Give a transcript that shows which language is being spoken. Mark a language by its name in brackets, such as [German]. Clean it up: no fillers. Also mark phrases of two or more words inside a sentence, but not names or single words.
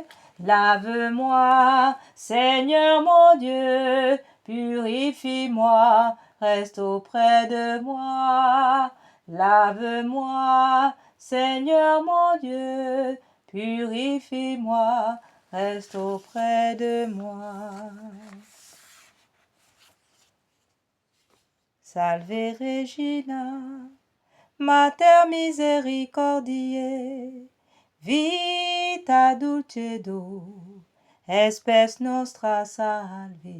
[French] Lave-moi, Seigneur mon Dieu, purifie-moi, reste auprès de moi. Lave-moi, Seigneur mon Dieu, purifie-moi, reste auprès de moi. [Latin] Salve Regina, Mater misericordiae, vita dulcedo, espes nostra salve.